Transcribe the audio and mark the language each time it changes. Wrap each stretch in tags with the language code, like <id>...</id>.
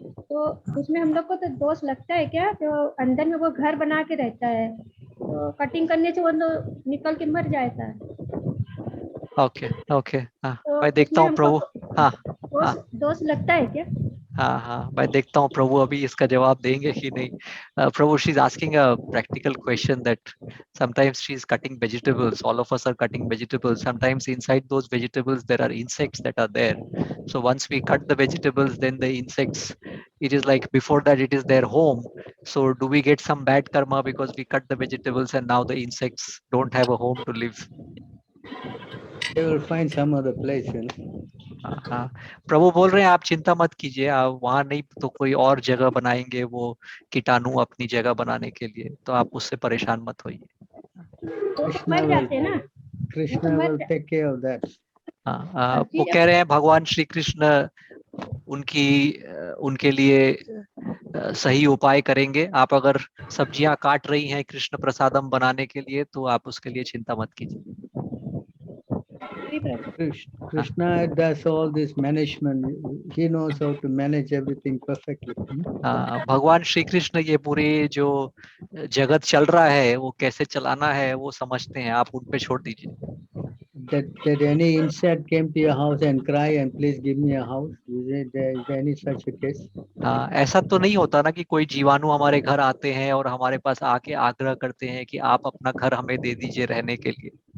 <hi>तो उसमें हम लोग को तो दोष लगता है क्या? जो अंदर में वो घर बना के रहता है, तो कटिंग करने से वो तो निकल के मर जाता है। ओके ओके, हाँ तो मैं देखता इसमें हूँ प्रभु। हमको हाँ हाँ दोष लगता है क्या? हाँ हाँ, मैं देखता हूँ प्रभु अभी इसका जवाब देंगे कि नहीं।</hi> <en>Prabhu, she is asking a practical question that sometimes she is cutting vegetables, all of us are cutting vegetables, sometimes inside those vegetables there are insects that are there. So once we cut the vegetables, then the insects, it is like before that it is their home. So do we get some bad karma because we cut the vegetables and now the insects don't have a home to live? They will find some other place, you know.</en> <hi>हाँ, प्रभु बोल रहे हैं आप चिंता मत कीजिए, आप वहां नहीं तो कोई और जगह बनाएंगे वो कीटाणु अपनी जगह बनाने के लिए, तो आप उससे परेशान मत होइए।</hi> <en>Krishna will, Krishna will take care of that.</en> <hi>हाँ, वो कह रहे हैं भगवान श्री कृष्ण उनके लिए सही उपाय करेंगे। आप अगर सब्जियां काट रही हैं कृष्ण प्रसादम बनाने के लिए तो आप उसके लिए चिंता मत कीजिए।</hi> <en>Krishna does all this management. He knows how to manage everything perfectly.</en> <hi>भगवान श्री कृष्ण ये पूरे जो जगत चल रहा है वो कैसे चलाना है वो समझते हैं, आप उन पे छोड़ दीजिए।</hi> <en>That any insect came to your house and cry and please give me a house? Is there any such a case?</en> <hi>हाँ, ऐसा तो नहीं होता ना कि कोई जीवाणु हमारे घर आते हैं और हमारे पास आके आग्रह करते हैं कि आप अपना घर हमें दे दीजिए रहने के लिए।</hi>